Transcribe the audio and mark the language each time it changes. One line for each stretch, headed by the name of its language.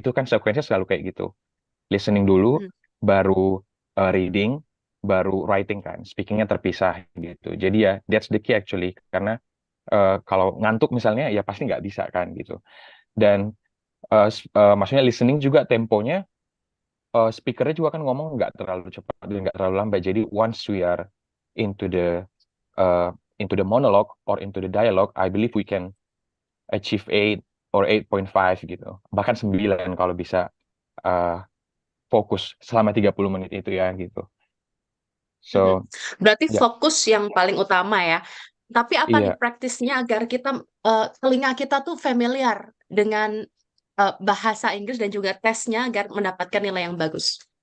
Indonesian: Itu kan sekuensinya selalu kayak gitu. Listening dulu, baru reading, baru writing kan. Speakingnya terpisah gitu. Jadi ya
English: that's the key actually
Indonesian: karena kalau ngantuk misalnya ya pasti nggak bisa kan gitu. Dan maksudnya listening juga temponya speakernya juga kan ngomong nggak terlalu cepat dan nggak terlalu lambat.
English: Jadi once we are into the uh, into the monologue or into the dialogue, I believe we can achieve 8 or 8.5 gitu.
Indonesian: Bahkan 9 kalau bisa uh, fokus selama 30 menit itu ya gitu.
English: So,
Indonesian: Berarti ya, fokus yang paling utama ya. Tapi apa nih iya. praktisnya agar kita telinga kita tuh familiar dengan bahasa Inggris dan juga tesnya agar mendapatkan nilai yang bagus.